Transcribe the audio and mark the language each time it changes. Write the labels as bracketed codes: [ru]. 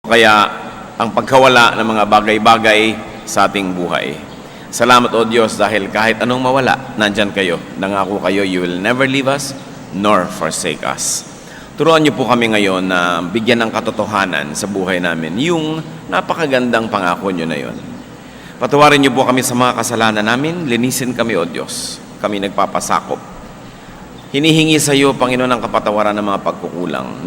[tl] kaya ang pagkawala ng mga bagay-bagay sa ating buhay. Salamat o Diyos dahil kahit anong mawala, nandyan kayo. Nangako kayo, [en] you will never leave us nor forsake us. [tl] Turuan niyo po kami ngayon na bigyan ng katotohanan sa buhay namin yung napakagandang pangako niyo na yon. Patawarin niyo po kami sa mga kasalanan namin, linisin kami o Diyos. Kami nagpapasakop. Hinihingi sa iyo, Panginoon, ang kapatawaran ng mga pagkukulang.